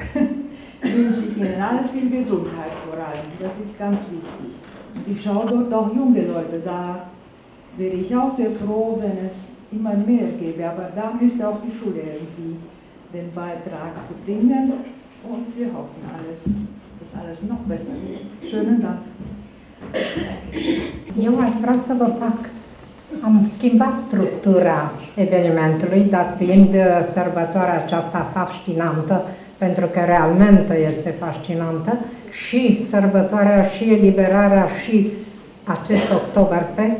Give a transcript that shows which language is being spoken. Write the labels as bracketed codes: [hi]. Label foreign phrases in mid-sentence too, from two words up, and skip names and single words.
[de] Wünsche ich Ihnen alles, viel Gesundheit vor allem, das ist ganz wichtig. Und ich schaue dort auch junge Leute, da wäre ich auch sehr froh, wenn es immer mehr gäbe, aber da müsste auch die Schule irgendwie den Beitrag bringen und wir hoffen dass alles noch besser wird. Schönen Dank! [ro] Eu aș vrea să vă fac, am schimbat structura evenimentului, dat fiind sărbătoarea aceasta fascinantă, pentru că realmente este fascinantă, și sărbătoarea, și eliberarea, și acest Oktoberfest.